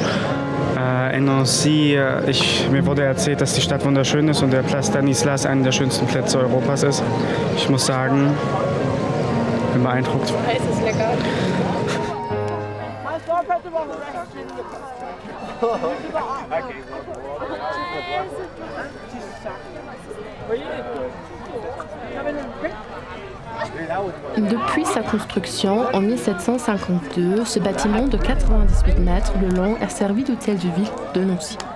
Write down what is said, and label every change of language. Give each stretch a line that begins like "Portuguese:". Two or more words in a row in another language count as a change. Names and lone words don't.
German: In Nancy, mir wurde erzählt, dass die Stadt wunderschön ist und der Place Stanislas einer der schönsten Plätze Europas ist. Ich muss sagen, bin beeindruckt. Ist es lecker?
French: Depuis sa construction en 1752, ce bâtiment de 98 mètres de long a servi d'hôtel de ville de Nancy.